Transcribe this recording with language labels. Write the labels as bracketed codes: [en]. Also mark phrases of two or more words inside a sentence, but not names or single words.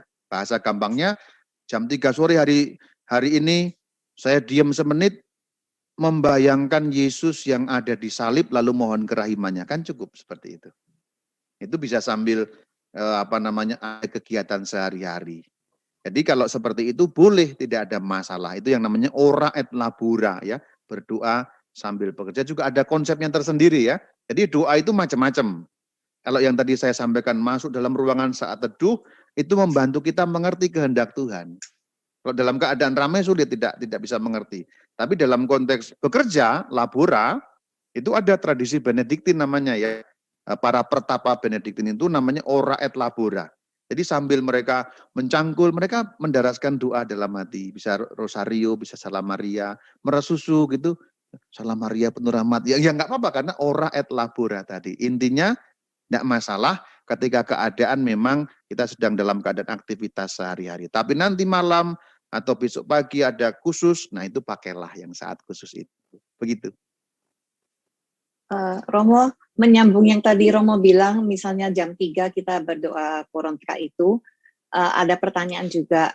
[id] Bahasa gampangnya, jam 3 sore hari ini, saya diam semenit, membayangkan Yesus yang ada di salib, lalu mohon kerahimannya. Kan cukup seperti itu. Itu bisa sambil ada kegiatan sehari-hari. Jadi kalau seperti itu boleh, tidak ada masalah. Itu yang namanya [la] ora et labora [id] ya, berdoa sambil bekerja. Juga ada konsepnya tersendiri ya. Jadi doa itu macam-macam. Kalau yang tadi saya sampaikan masuk dalam ruangan saat teduh, itu membantu kita mengerti kehendak Tuhan. Kalau dalam keadaan ramai sulit, tidak bisa mengerti. Tapi dalam konteks bekerja, labora, itu ada tradisi Benediktin namanya ya. Para pertapa Benediktin itu namanya [la] ora et labora. [id] Jadi sambil mereka mencangkul, mereka mendaraskan doa dalam hati. Bisa rosario, bisa salam Maria, meresusu gitu. Salam Maria penuh rahmat. Ya nggak apa-apa karena [la] ora et labora [id] tadi. Intinya nggak masalah ketika keadaan memang kita sedang dalam keadaan aktivitas sehari-hari. Tapi nanti malam atau besok pagi ada khusus, nah itu pakailah yang saat khusus itu. Begitu. Romo, menyambung yang tadi Romo bilang, misalnya jam 3 kita berdoa korontika itu, ada pertanyaan juga.